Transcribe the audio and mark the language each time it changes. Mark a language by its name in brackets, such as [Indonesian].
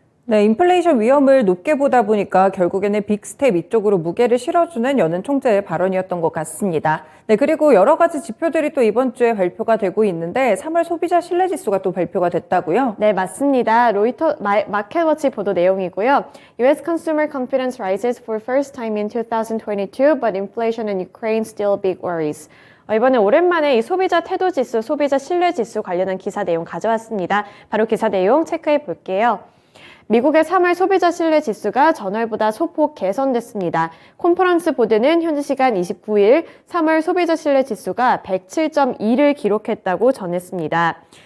[Korean] 네, 인플레이션 위험을 높게 보다 보니까 결국에는 빅스텝 이쪽으로 무게를 실어주는 연은 총재의 발언이었던 것 같습니다. 네, 그리고 여러 가지 지표들이 또 이번 주에 발표가 되고 있는데 3월 소비자 신뢰지수가 또 발표가 됐다고요? 네, 맞습니다. 로이터 마켓워치 보도 내용이고요. [English] U.S. consumer confidence rises for first time in 2022, but inflation and Ukraine still big worries. [Korean] 이번에 오랜만에 이 소비자 태도 지수, 소비자 신뢰 지수 관련한 기사 내용 가져왔습니다. 바로 기사 내용 체크해 볼게요. 미국의 3월 소비자 신뢰 지수가 전월보다 소폭 개선됐습니다. 컨퍼런스 보드는 현지 시간 29일 3월 소비자 신뢰 지수가 107.2를 기록했다고 전했습니다.